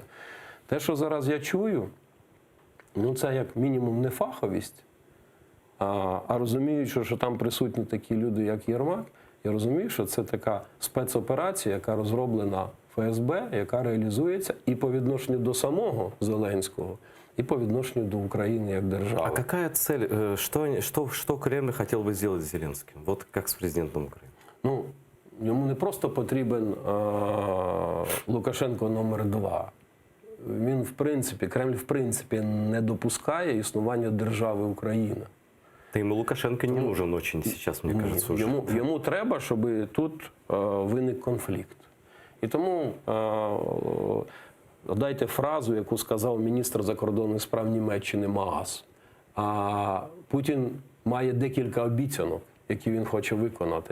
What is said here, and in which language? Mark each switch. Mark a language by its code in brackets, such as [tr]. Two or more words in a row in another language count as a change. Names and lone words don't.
[uk] Те, що зараз я чую, ну це як мінімум не фаховість, а розуміючи, що там присутні такі люди, як Єрмак, я розумію, що це така спецоперація, яка розроблена ФСБ, яка реалізується і по відношенню до самого Зеленського, і по відношенню до України як держави. [ru] А какая цель, что Кремль хотел бы сделать с Зеленским, вот как с президентом Украины? [uk] Ну, йому не просто потрібен Лукашенко номер 2. Він, в принципі, Кремль, в принципі, не допускає існування держави Україна. Та йому [ru] Лукашенко не нужен очень сейчас, мені кажется, уже. [uk] Йому треба, щоб тут виник конфлікт. І тому дайте фразу, яку сказав міністр закордонних справ Німеччини Маас. Путін має декілька обіцянок, які він хоче виконати.